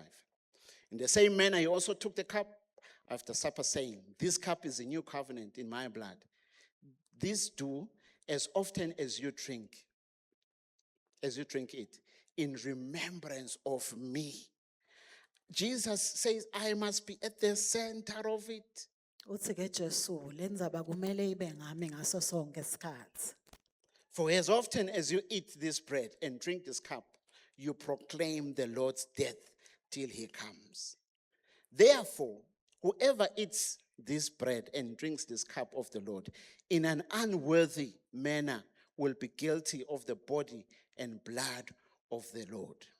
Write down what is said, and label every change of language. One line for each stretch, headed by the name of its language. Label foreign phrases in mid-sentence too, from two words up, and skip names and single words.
English: In the same manner, he also took the cup after supper, saying, this cup is a new covenant in my blood. This do as often as you drink it, in remembrance of me. Jesus says, I must be at the center of it.
Swati: Uthi ke Jesu lendzaba kumele ibe ngami ngaso sonke isikhathi.
English: For as often as you eat this bread and drink this cup, you proclaim the Lord's death till he comes. Therefore, whoever eats this bread and drinks this cup of the Lord in an unworthy manner will be guilty of the body and blood of the Lord.